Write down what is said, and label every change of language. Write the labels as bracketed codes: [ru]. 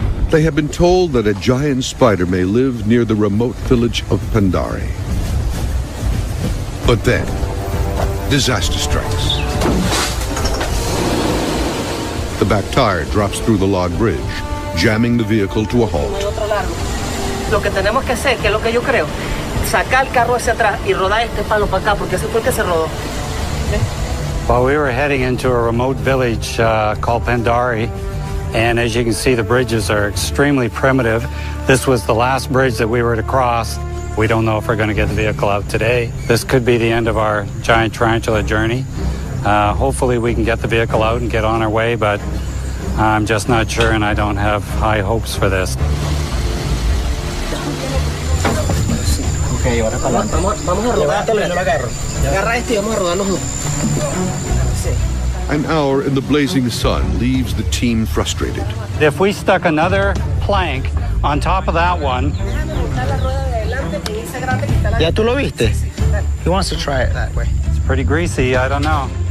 [en] They have been told that a giant spider may live near the remote village of Pandari. But then, disaster strikes. The back tire drops through the log bridge, jamming the vehicle to a halt. [es] lo que tenemos que hacer, que es lo que yo creo, sacar el carro hacia atrás y rodar este palo para acá, porque ese fue el que se rodó. ¿Okay? [en] Well, we were heading into a remote village called Pandari, and as you can see, the bridges are extremely primitive. This was the last bridge that we were to cross. We don't know if we're going to get the vehicle out today. This could be the end of our giant tarantula journey. Hopefully we can get the vehicle out and get on our way, but I'm just not sure, and I don't have high hopes for this. [es] Okay, ahora vamos a rodar. Agarra este y vamos a rodar los dos. [en] An hour in the blazing sun leaves the team frustrated. If we stuck another plank on top of that one. [es] ¿Ya tú lo viste? [en] He wants to try it that way. It's pretty greasy, I don't know.